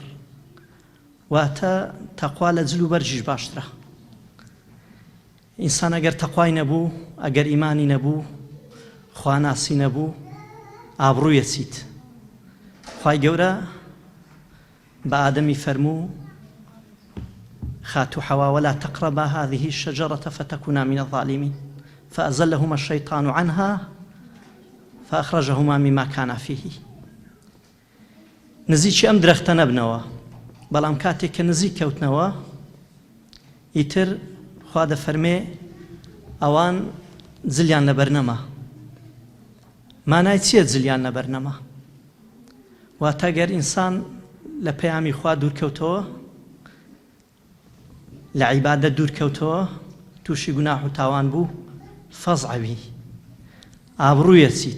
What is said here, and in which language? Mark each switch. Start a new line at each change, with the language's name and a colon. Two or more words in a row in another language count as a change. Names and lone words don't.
Central Kurdish: واتە تەقوا لە جلو بەرژیش باشترە. ئینسان ئەگەر تەقوای نەبوو، ئەگەر ئیمانی نەبوو، خواناسی نەبوو، ئابڕوویە چیت. خوای گەورە بە ئادەمی فەرموو خاتو حەوا
Arabic: ولا تقربا هذه الشجرة فتكونا من الظالمين فأزلهما الشيطان عنها فأخرجهما مما كانا فيه.
Central Kurdish: نزیکی ئەم درەختە نەبنەوە، بەڵام کاتێک کە نزیک کەوتنەوە ئیتر خوا دەفەرمێ ئەوان جلیان لەبەر نەما. مانای چییە جلیان لەبەر نەما؟ واتە گەر ئینسان لە پەیامی خوا دوورکەوتەوە، لە عیبادەت دوورکەوتەوە، تووشی گوناح و تاوان بوو، فەزعەوی ئابڕوویە چیت.